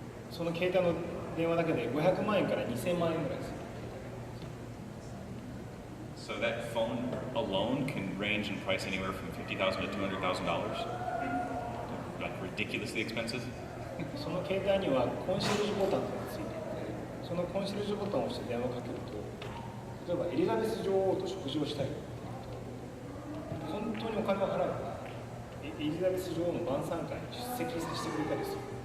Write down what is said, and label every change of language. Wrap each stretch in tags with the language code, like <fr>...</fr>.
<ja>その携帯の電話だけで500万円から2000万円ぐらいです。</ja> <en>So that phone alone can range in price anywhere from $50,000 to $200,000. Like ridiculously expensive.</en> <ja>その携帯にはコンシェルジュボタンがついていて、そのコンシェルジュボタンを押して電話をかけると、例えばエリザベス女王と食事をしたい。本当にお金を払うから、エリザベス女王の晩餐会に出席させてくれたりする。</ja>